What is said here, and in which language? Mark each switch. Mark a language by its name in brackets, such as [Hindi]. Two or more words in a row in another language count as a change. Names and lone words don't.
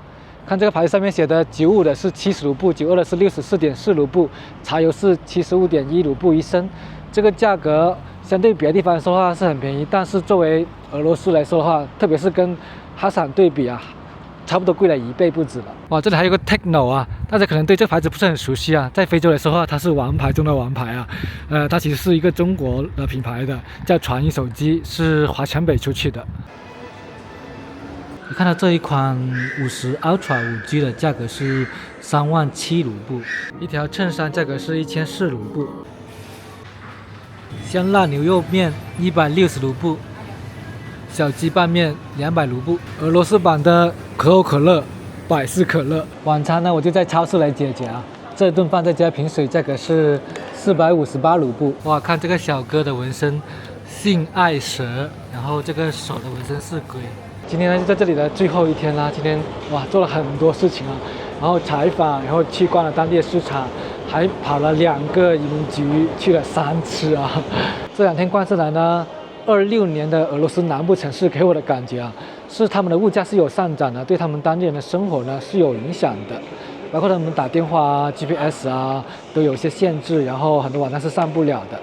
[Chinese] 看這個牌子上面寫的，95的是70盧布，92的是64.4盧布，柴油是75.1盧布1升。這個價格相對別的地方來說的話是很便宜，但是作為俄羅斯來說的話，特別是跟哈薩對比啊，差不多貴了1倍不止了。哇，這裡還有個 Techno 啊，大家可能對這個牌子不是很熟悉啊，在非洲來說的話，它是王牌中的王牌啊。它其實是一個中國的品牌的，叫傳音手機，是華强北出去的。你看到這一款50 Ultra 5G 的價格是37000盧布，一條襯衫價格是1004盧布，香辣牛肉麵160盧布，小雞拌麵200盧布，俄羅斯版的可口可樂、百事可樂。晚餐呢，我就在超市來解決啊。這頓飯再加瓶水，價格是458盧布。哇，看這個小哥的紋身，性愛蛇，然後這個手的紋身是龜。今天呢，就在這裡的最後一天啦。今天哇，做了很多事情啊，然後採訪，然後去逛了當地的市場，還跑了2個移民局，去了3次啊。這2天逛下來呢，26年的俄羅斯南部城市給我的感覺啊，是他們的物價是有上漲的，对他們當地人的生活呢是有影響的，包括他們打電話啊、GPS 啊都有一些限制，然後很多網站是上不了的。